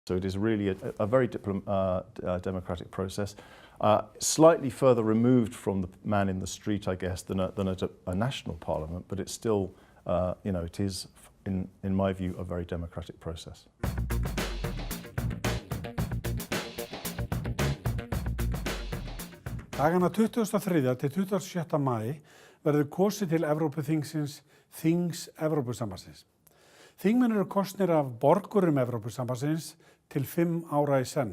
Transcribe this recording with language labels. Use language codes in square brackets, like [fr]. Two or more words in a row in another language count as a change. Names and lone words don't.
[en] So it is really a very democratic process, slightly further removed from the man in the street, I guess, than a national parliament, but it's still, it is, in my view, a very democratic process. [is] Dagana 23. til 27. maí verður kosið til Evrópuþingsins, þings Evrópusambandsins. Þingmenn eru kosnir af borgurum Evrópusambandsins til 5 ára í senn.